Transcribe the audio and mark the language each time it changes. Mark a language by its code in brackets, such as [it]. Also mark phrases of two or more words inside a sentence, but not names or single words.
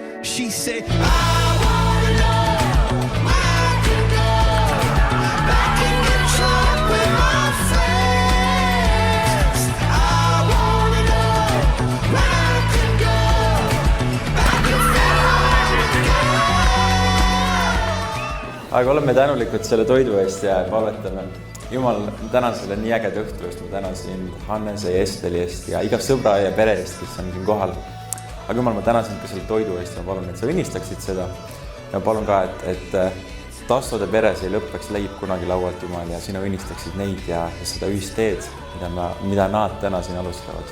[en] She said, I wanna know where I can go back and get drunk with my friends. I wanna know where I can go back and feel right again. [et] Aga oleme tänulikud selle toidu eest ja palvetame. Jumal, ma tänan selle nii ägeda õhtu eest, ma tänan sind Hannese ja Esteli eest ja iga sõbra ja pere eest, kes on siin kohal. Aga Jumal, ma tänan sind ka selle toidu eest ja ma palun, et sa õnnistaksid seda. Ja palun ka, et Tassode peres ei lõppeks leib kunagi laualt, Jumal, ja sina õnnistaksid neid ja seda ühist teed, mida nad täna siin alustavad.